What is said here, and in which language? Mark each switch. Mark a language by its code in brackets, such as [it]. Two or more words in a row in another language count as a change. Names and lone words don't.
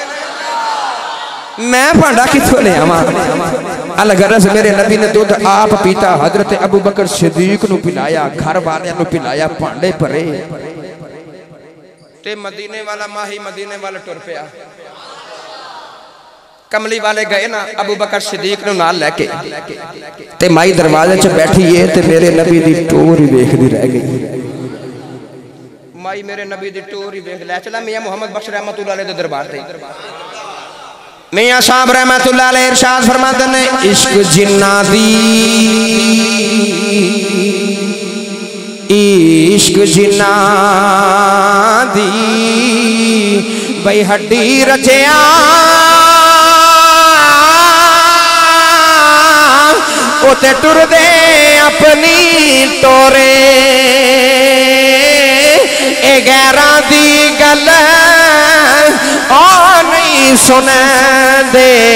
[pa] میں بھانڈا کتھوں لے آواں الغرض میرے نبی نے دودھ آپ پیتا حضرت ابو بکر صدیق نوں پلایا گھر والیاں نوں پلایا بھانڈے بھرے تے مدینے والا ماہی مدینے والا ٹر پیا کملی والے گئے نا ابو بکر صدیق نوں نال لے کے تے مائی دروازے چ بیٹھی ہے تے میرے نبی دی ٹور ہی ویکھدی رہ گئی مائی میرے نبی دی ٹور ہی ویکھ لے چلا میاں محمد بخش رحمۃ اللہ علیہ دے دربار تے میاں صاحب رحمۃ اللہ علیہ ارشاد فرماتے نے عشق جنہاں دی عشق جنہاں دی بئی ہڈی رچیا اُتے ٹردے اپنی ٹورے اے غیراں دی گل او نہیں سن دے